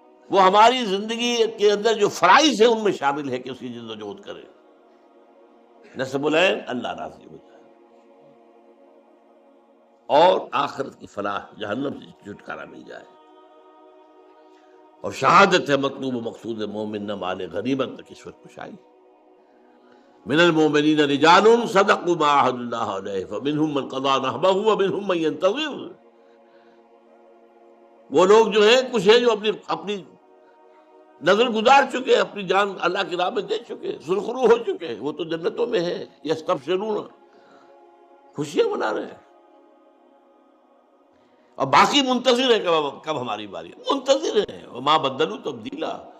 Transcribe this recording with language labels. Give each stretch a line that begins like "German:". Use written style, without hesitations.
Urdu: وہ ہماری زندگی کے اندر جو فرائض ہیں ان میں شامل ہے کہ اس کی جد و جہد کریں. نصب العین اللہ راضی ہو جائے اور آخرت کی فلاح، جہنم سے چھٹکارا مل جائے. اور شہادت ہے مطلوب و مقصود مومن نہ مال غنیمت نہ کسوت کشائی.
Arabic: من المؤمنین رجال صدقوا ما عاهدوا الله علیہ فمنهم من قضى نحبه ومنهم من ينتظر.
Urdu: وہ لوگ جو ہیں کچھ ہیں جو اپنی نظر گزار چکے، اپنی جان اللہ کی راہ میں دے چکے، سرخرو ہو چکے، وہ تو جنتوں میں ہیں. یستبشرون، خوشیاں منا رہے ہیں. اور باقی منتظر ہے کب ہماری باری. منتظر ہے،
Arabic: وما بدلوا تبدیلا.